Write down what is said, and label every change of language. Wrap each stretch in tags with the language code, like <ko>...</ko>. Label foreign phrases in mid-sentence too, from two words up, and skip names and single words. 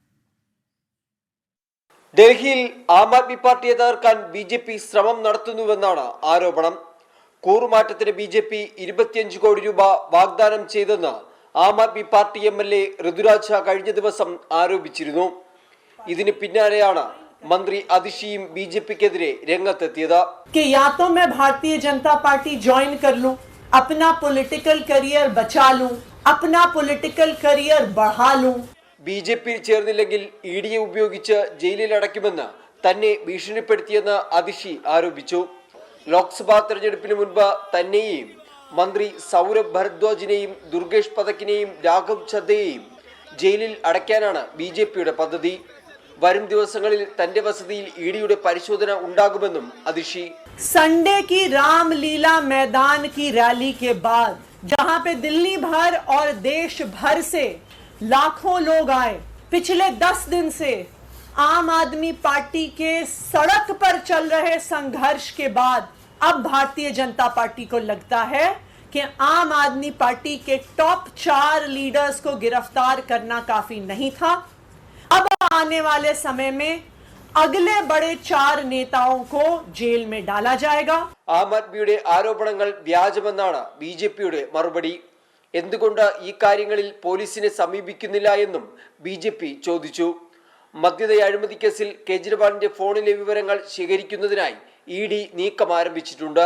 <ml>ഡൽഹിയിൽ ആം ആദ്മി പാർട്ടിയെ തകർക്കാൻ BJP ശ്രമം നടത്തുന്നുവെന്നാണ് ആരോപണം. കൂറുമാറ്റത്തിന് BJP 25 കോടി രൂപ വാഗ്ദാനം ചെയ്തെന്ന് ആം ആദ്മി പാർട്ടി MLA ഋതുരാജ കഴിഞ്ഞ ദിവസം ആരോപിച്ചിരുന്നു. ഇതിന് പിന്നാലെയാണ് मंत्री അതിഷിയും BJP-ക്കെതിരെ രംഗത്തെത്തിയത്.</ml> <hi>कि या तो मैं भारतीय जनता पार्टी ज्वाइन कर लूं, अपना</hi> <en>political career</en> <hi>बचा लूं, अपना</hi> <en>political career</en> <hi>बढ़ा लूं.</hi> <ml>BJP-യിൽ ചേർന്നില്ലെങ്കിൽ ED ഉപയോഗിച്ച് ജയിലിൽ അടയ്ക്കുമെന്ന് തന്നെ ഭീഷണിപ്പെടുത്തിയെന്ന് അതിഷി ആരോപിച്ചു. ലോക്സഭാ തെരഞ്ഞെടുപ്പിന് മുൻപ് തന്നെയും മന്ത്രി സൗരഭ് ഭരദ്വാജിനെയും ദുർഗേഷ് പതക്കിനെയും രാഘവ് ചദ്ദയെയും ജയിലിൽ അടയ്ക്കാനാണ് BJP-യുടെ പദ്ധതി. വരും ദിവസങ്ങളിൽ തന്റെ വസതിയിൽ ED-യുടെ പരിശോധന ഉണ്ടാകുമെന്നും അതിഷി.</ml> <hi>संडे की रामलीला मैदान की रैली के बाद जहां पे दिल्ली भर और देश भर से लाखों लोग आए, पिछले 10 दिन से आम आदमी पार्टी के सड़क पर चल रहे संघर्ष के बाद अब भारतीय जनता पार्टी को लगता है कि आम आदमी पार्टी के</hi> <en>top 4 leaders</en> <hi>को गिरफ्तार करना काफी नहीं था. अब आने वाले समय में अगले बड़े 4 नेताओं को जेल में डाला जाएगा.</hi> <ml>ആം ആദ്മിയുടെ ആരോപണങ്ങൾ വ്യാജമെന്നാണ് BJP-യുടെ മറുപടി. എന്തുകൊണ്ട് ഈ കാര്യങ്ങളിൽ പോലീസിനെ സമീപിക്കുന്നില്ല എന്നും BJP ചോദിച്ചു. മദ്യനയ അഴിമതി കേസിൽ കേജ്രിവാളിന്റെ ഫോണിലെ വിവരങ്ങൾ ശേഖരിക്കുന്നതിനായി ED നീക്കം ആരംഭിച്ചിട്ടുണ്ട്.</ml>